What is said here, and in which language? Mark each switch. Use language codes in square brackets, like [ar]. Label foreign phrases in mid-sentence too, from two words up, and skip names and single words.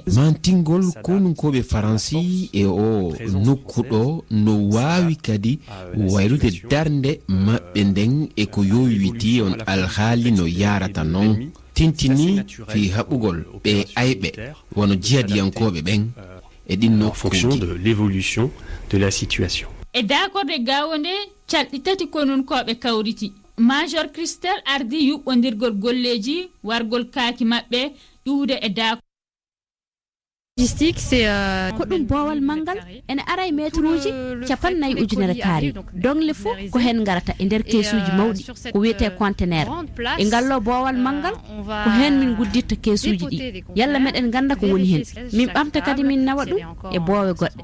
[ff] mantingol konunkoɓe faransi e o nokkuɗo no wawi kadi waylude darde maɓɓe nden e ko yowiti on alhaali no yarata non tintini fi haɓugol ɓe ayɓe wono jihadiyankoɓe ɓen e ɗin [fr] en fonction de l'évolution de la situation. [ff] E dakorde gawonde calɗi tati konun koɓe kawriti Major Christelle ardi yuɓɓodirgol golleji wargol kaaki maɓɓe ƴuwde e dakorde [fr] logistique c'est [ff] ko ɗum bowal mangal ene ara e métruji 4 ujunere kaari dongle fu ko hen garata e nder kesuji mawɗi ko wiyete conteneur e ngallo bowal mangal ko hen min gudditta kesuji ɗi yalla meɗen ganda ko woni hen min ɓamta kadi min nawa ɗum e boowe goɗɗe